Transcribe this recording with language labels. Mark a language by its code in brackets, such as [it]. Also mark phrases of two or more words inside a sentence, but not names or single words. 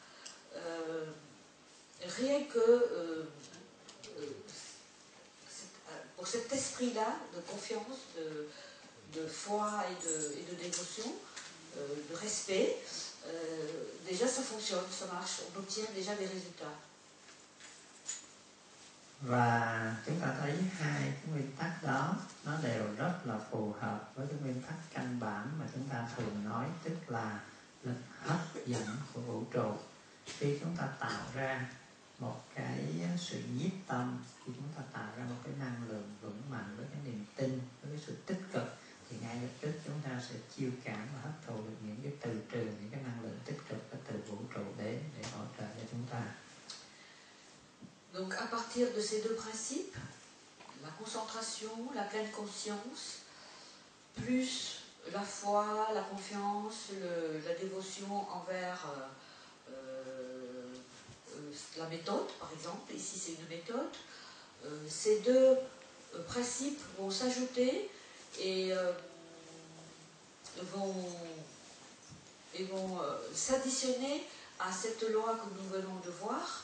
[fr] rien que pour cet esprit-là de confiance, de foi et de dévotion, de respect, déjà ça fonctionne, ça marche, on obtient déjà des résultats. [vi] Và chúng ta thấy hai cái nguyên tắc đó nó đều rất là phù hợp với nguyên tắc căn bản mà chúng ta thường nói, tức là lực hấp dẫn của vũ trụ. Khi chúng ta tạo ra một cái sự nhiếp tâm, khi chúng ta tạo ra một cái năng lượng vững mạnh với cái niềm tin, với cái sự tích cực, thì ngay lập tức chúng ta sẽ chiêu cảm và hấp thụ được những cái từ trường, những cái năng lượng tích cực từ vũ trụ đến để hỗ trợ cho chúng ta. [fr] Donc à partir de ces deux principes, la concentration, la pleine conscience, plus la foi, la confiance, la dévotion envers la méthode, par exemple, ici c'est une méthode, ces deux principes vont s'ajouter et vont s'additionner à cette loi que nous venons de voir.